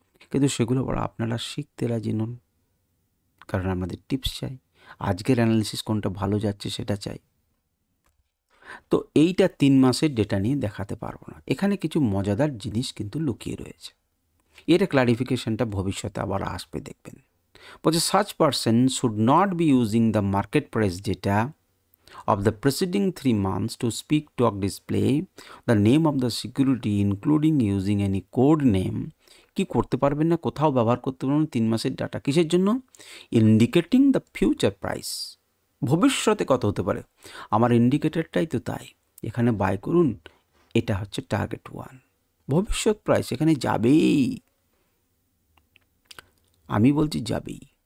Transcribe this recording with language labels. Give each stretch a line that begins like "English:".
Bangla: কিন্তু সেগুলো বড় আপনারা শিখতে রাজি নন, কারণ আমাদের টিপস চাই, আজকের অ্যানালিসিস কোনটা ভালো যাচ্ছে সেটা চাই। তো এইটা 3 মাসের ডেটা নিয়ে দেখাতে পারবো না। এখানে কিছু মজাদার জিনিস কিন্তু লুকিয়ে রয়েছে, এর ক্লারিফিকেশনটা ভবিষ্যতে আবার আসবে, দেখবেন। বলছে
English: such person should not be using the market price data of the preceding 3 months to speak, talk, display the name of the security including using any code name,
Bangla: কি করতে পারবেন না, কোথাও ব্যবহার করতে পারবেন 3 মাসের ডাটা। কিসের জন্য?
English: indicating the future price,
Bangla: ভবিষ্যতে কত হতে পারে। আমার ইন্ডিকেটরটাই তো তাই, এখানে বাই করুন, এটা হচ্ছে টার্গেট 1, ভবিষ্যৎ প্রাইস এখানে যাবেই, আমি বলছি যাবেই।